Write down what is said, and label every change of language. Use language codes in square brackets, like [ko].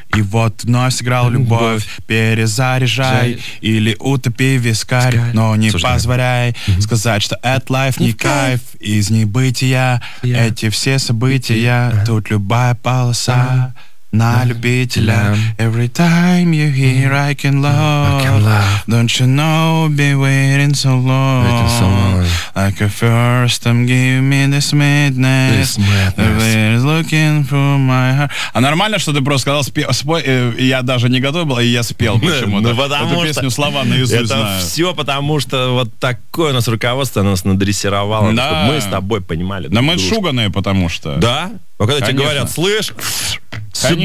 [ru] И вот вновь сыграл любовь, перезаряжай. Или утопи вискарь, но не позволяй сказать, что это лайф не кайф. Из небытия эти все события, тут любая полоса на любителя. [en] Every time you hear I can love, don't you know, be waiting so long. Like a first time, give me this madness. Everybody is looking for my heart. [ru] А нормально, что ты просто сказал, я даже не готов был, и я спел почему-то. Ну, потому эту песню слова наизусть это знаю. Это все потому, что вот такое у нас руководство нас надрессировало, да, чтобы мы с тобой понимали. Да мы шуганные, потому что. Да? Вот когда, конечно, тебе говорят, слышь, конечно,